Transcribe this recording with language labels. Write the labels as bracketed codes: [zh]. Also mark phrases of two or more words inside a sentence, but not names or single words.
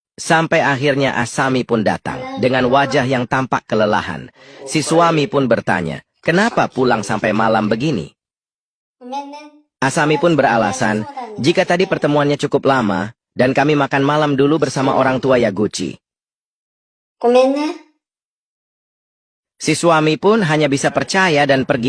[id] Sampai akhirnya Asami pun datang dengan wajah yang tampak kelelahan. Si suami pun bertanya, kenapa pulang sampai malam begini? [ja] ごめんね。 [id] Asami pun beralasan, jika tadi pertemuannya cukup lama, dan kami makan malam dulu bersama orang tua Yaguchi. [ja] ごめんね。 [id] Si suami pun hanya bisa percaya dan pergi.